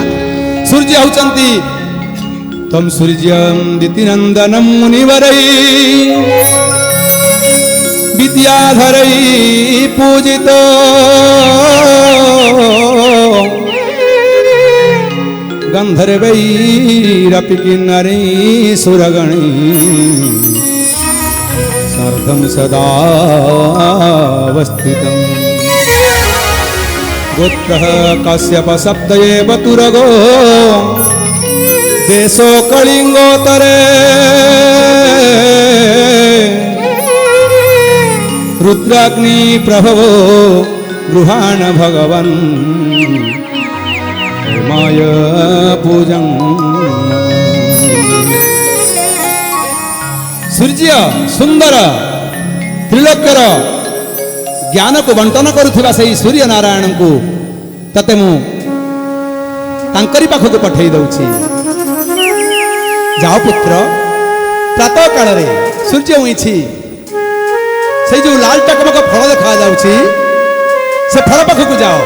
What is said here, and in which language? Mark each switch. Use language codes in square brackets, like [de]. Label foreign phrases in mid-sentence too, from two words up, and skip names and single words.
[or] ସୂର୍ଯ୍ୟ ହେଉଛନ୍ତି [sa] ତମ ସୂର୍ଯ୍ୟଂ ଦିତିନନ୍ଦନଂ ମୁନିବରୈ ବିଦ୍ୟାଧରୈ ପୂଜିତ ଗନ୍ଧର୍ବୈରପି କିନ୍ନରୈ ସୁରଗଣୈ ସାର୍ଦ୍ଧଂ ସଦା ଅବସ୍ଥିତଂ। गोत्रः कश्यप सप्त एव तुरगो देशो कलिंगोत्तरे रुद्राग्नि प्रभवो गृहाण भगवन् माय पूजं। [or] ସୂର୍ଯ୍ୟ ସୁନ୍ଦର ତ୍ରିଲୋକ୍ୟର ଜ୍ଞାନ କୁ ବଣ୍ଟନ କରୁଥିବା ସେ ସୂର୍ଯ୍ୟ ନାରାୟଣ କୁ ତତେ ମୁଁ ତାଙ୍କରି ପାଖକୁ ପଠାଇ ଦଉଛି। ଯାଅ ପୁତ୍ର, ପ୍ରାତଃ କାଳ ରେ ସୂର୍ଯ୍ୟ ଉଇଛି, ସେ ଯୋ ଲାଲ ଟକମକ ଫଳ ଦେଖା ଯାଉଛି ସେ ଫଳ ପାଖକୁ ଯାଅ।